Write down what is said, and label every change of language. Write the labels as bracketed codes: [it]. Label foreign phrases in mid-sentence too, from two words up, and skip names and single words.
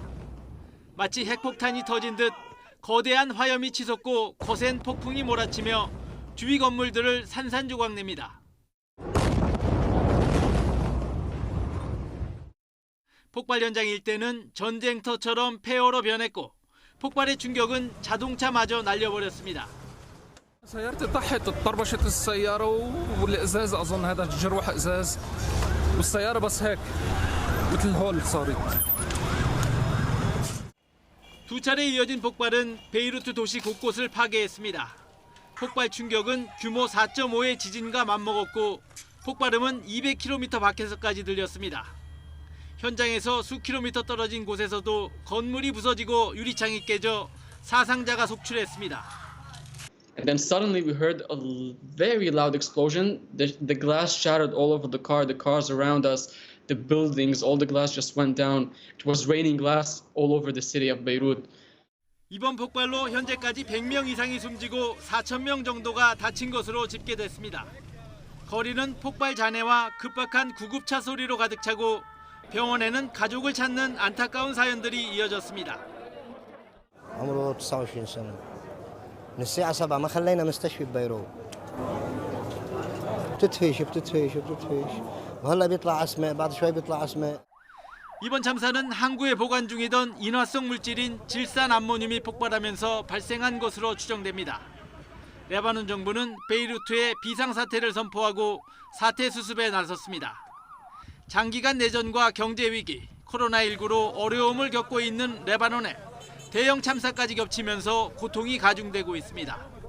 [ko] 마치 핵폭탄이 터진 듯 거대한 화염이 치솟고 거센 폭풍이 몰아치며 주위 건물들을 산산조각냅니다. 폭발 현장 일대는 전쟁터처럼 폐허로 변했고 폭발의 충격은 자동차마저 날려버렸습니다. [ar] سيارتي طاحت طربشت السيارة والإزاز أظن هذا جروح إزاز والسيارة بس هيك مثل هول صارت. [ko] 두 차례 이어진 폭발은 베이루트 도시 곳곳을 파괴했습니다. 폭발 충격은 규모 4.5의 지진과 맞먹었고 폭발음은 200km 밖에서까지 들렸습니다. 현장에서 수 킬로미터 떨어진 곳에서도 건물이 부서지고 유리창이 깨져 사상자가 속출했습니다. [en] And then suddenly we heard a very loud explosion. The glass shattered all over the car, the cars around us, the buildings, all the glass just went down. It was raining glass all over the city of Beirut. [ko] 이번 폭발로 현재까지 100명 이상이 숨지고 4,000명 정도가 다친 것으로 집계됐습니다. 거리는 폭발 잔해와 급박한 구급차 소리로 가득 차고 병원에는 가족을 찾는 안타까운 사연들이 이어졌습니다. [ar] عمره 29 سنة. من الساعة 7 ما خلينا مستشفى ببيروت. بتتفيش وهلا بيطلع اسماء بعد شوي بيطلع اسماء. [ko] 이번 참사는 항구에 보관 중이던 인화성 물질인 질산 암모늄이 폭발하면서 발생한 것으로 추정됩니다. 레바논 정부는 베이루트에 비상사태를 선포하고 사태 수습에 나섰습니다. 장기간 내전과 경제 위기, 코로나19로 어려움을 겪고 있는 레바논에 대형 참사까지 겹치면서 고통이 가중되고 있습니다.